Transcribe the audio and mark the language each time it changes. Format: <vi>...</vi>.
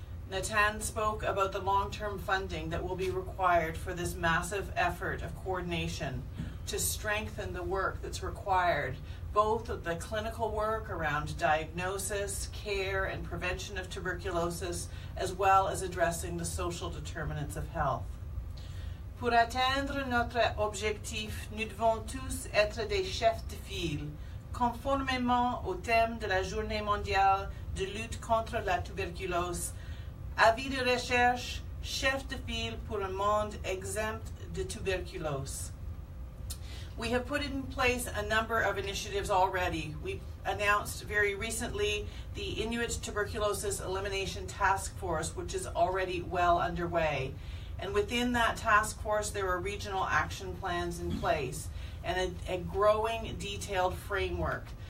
<en>Natan spoke about the long-term funding that will be required for this massive effort of coordination to strengthen the work that's required, both of the clinical work around diagnosis, care, and prevention of tuberculosis, as well as addressing the social determinants of health.</en> <fr>Pour atteindre notre objectif, nous devons tous être des chefs de file, conformément au thème de la Journée mondiale de lutte contre la tuberculose. Avis de recherche, chef de file pour un monde exempt de tuberculose.</fr> <en>We have put in place a number of initiatives already. We announced very recently the Inuit Tuberculosis Elimination Task Force, which is already well underway. And within that task force, there are regional action plans in place and a growing detailed framework.</en>